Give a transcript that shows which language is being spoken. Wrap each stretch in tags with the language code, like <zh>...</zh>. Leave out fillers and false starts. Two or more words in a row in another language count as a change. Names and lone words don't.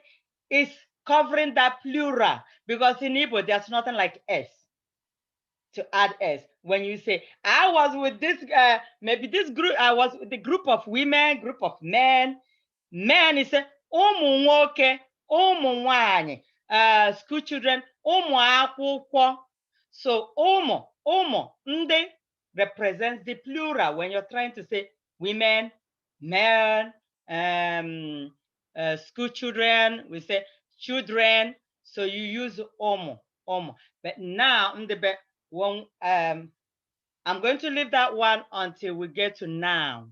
<en>Ndị is covering that plural, because in Igbo, there's nothing like S to add S. When you say, I was with this, maybe this group, I was with the group of women, group of men. Men is</en> <ig>ụmụ nwoke, ụmụ nwanyị,</ig> <en>school children,</en> <ig>ụmụ akwụkwọ.</ig> <en>So</en> <ig>ụmụ, ndị</ig> <en>represents the plural when you're trying to say women, men, school children, we say children. So you use ụmụ. But now, when, I'm going to leave that one until we get to noun.</en>